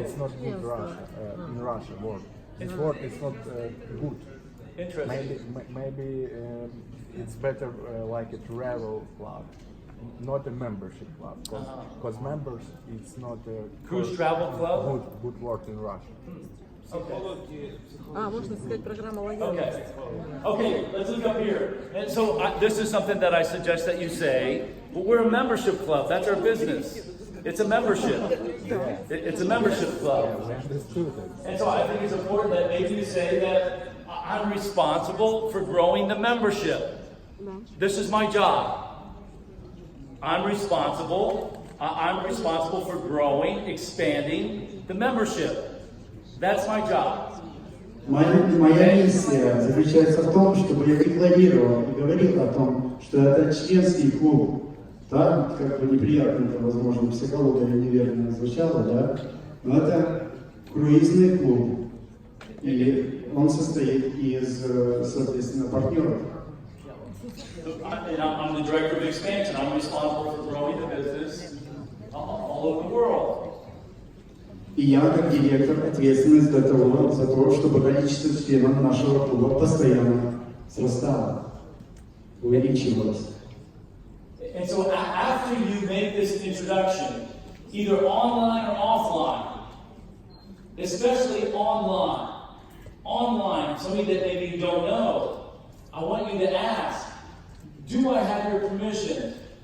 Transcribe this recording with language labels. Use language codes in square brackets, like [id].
[en] it's not good in Russia word. It's not good. Interesting. Maybe it's better like a travel club, not a membership club. Because members, it's not a Cruise travel club? good word in Russia. [ru] Можно сказать, программа лояльности. [en] Okay, let's look up here. And so this is something that I suggest that you say. Well, we're a membership club. That's our business. It's a membership. It's a membership club. And so I think it's important that maybe you say that I'm responsible for growing the membership. This is my job. I'm responsible for growing, expanding the membership. That's my job. [ru] Моя миссия заключается в том, чтобы я декларировал и говорил о том, что это членский клуб. Да, как бы неприятно это, возможно, психология неверно звучало, да, но это круизный клуб, и он состоит из, соответственно, партнеров. [en] I'm the director of expansion. I'm responsible for growing the business all over the world. [ru] И я, как директор, ответственный за то, чтобы количество членов нашего клуба постоянно возрастало, увеличивалось. [en] And so after you make this introduction, either online or offline, especially online, somebody that maybe you don't know, I want you to ask, do I have your permission?